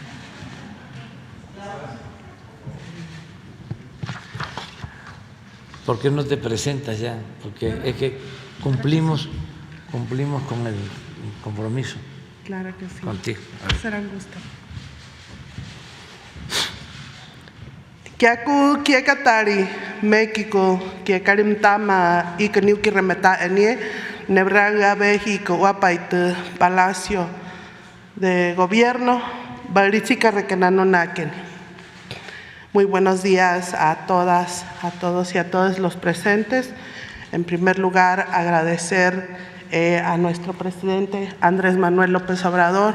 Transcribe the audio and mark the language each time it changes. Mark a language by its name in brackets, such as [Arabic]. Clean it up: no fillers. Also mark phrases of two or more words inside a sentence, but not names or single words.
[Spanish] ¿Por qué no te presentas ya? Porque es que cumplimos con el compromiso Claro que sí. contigo. A ver. Será un gusto. [Central Tarahumara] Kiaku kiekatari México kiekarim tama ikaniuki remeta enie nebraga México guapaite Palacio de Gobierno Barichica Rekenano Naken. [Spanish] Muy buenos días a todas, a todos y a todos los presentes. En primer lugar, agradecer a nuestro presidente Andrés Manuel López Obrador